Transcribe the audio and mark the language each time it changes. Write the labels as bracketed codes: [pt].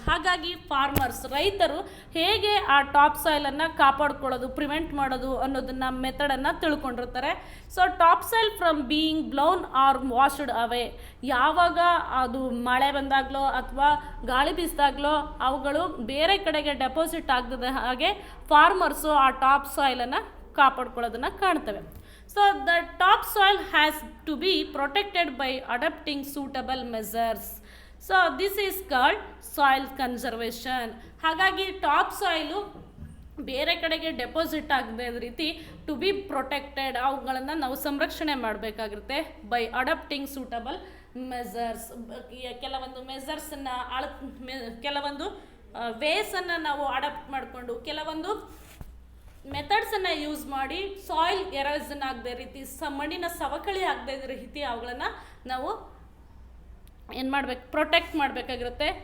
[kn] ಹಾಗಾಗಿ ರೈತರು ಹೇಗೆ ಆ ಟಾಪ್ ಸಾಯಿಲನ್ನು ಕಾಪಾಡ್ಕೊಳ್ಳೋದು, ಪ್ರಿವೆಂಟ್ ಮಾಡೋದು ಅನ್ನೋದನ್ನು ಮೆಥಡನ್ನು ತಿಳ್ಕೊಂಡಿರ್ತಾರೆ. [en] So top soil from being blown or washed away. [kn] ಯಾವಾಗ ಅದು ಮಳೆ ಬಂದಾಗಲೋ ಅಥವಾ ಗಾಳಿ ಬೀಸಿದಾಗಲೋ ಅವುಗಳು ಬೇರೆ ಕಡೆಗೆ ಡೆಪಾಸಿಟ್ ಆಗದ ಹಾಗೆ ಫಾರ್ಮರ್ಸು ಆ ಟಾಪ್ ಸಾಯಿಲನ್ನು ಕಾಪಾಡ್ಕೊಳ್ಳೋದನ್ನು ಕಾಣ್ತೇವೆ. [en] So the topsoil has to be protected by adopting suitable measures. So this is called soil conservation. [kn] ಹಾಗಾಗಿ ಟಾಪ್ ಸಾಯಿಲು ಬೇರೆ ಕಡೆಗೆ ಡೆಪಾಸಿಟ್ ಆಗದೆ ರೀತಿ [en] to be protected, [kn] ಅವುಗಳನ್ನು ನಾವು ಸಂರಕ್ಷಣೆ ಮಾಡಬೇಕಾಗಿರುತ್ತೆ. [en] by adapting suitable measures, [kn] ಕೆಲವೊಂದು ಮೆಸರ್ಸನ್ನು ಕೆಲವೊಂದು ವೇಸನ್ನು ನಾವು ಅಡಾಪ್ಟ್ ಮಾಡಿಕೊಂಡು ಕೆಲವೊಂದು ಮೆಥಡ್ಸನ್ನು ಯೂಸ್ ಮಾಡಿ ಸಾಯಿಲ್ ಎರೋಷನ್ ಆಗದೆ ರೀತಿ, ಮಣ್ಣಿನ ಸವಕಳಿ ಆಗದೆ ರೀತಿ ಅವುಗಳನ್ನು ನಾವು ಏನು ಮಾಡಬೇಕು, ಪ್ರೊಟೆಕ್ಟ್ ಮಾಡಬೇಕಾಗಿರುತ್ತೆ.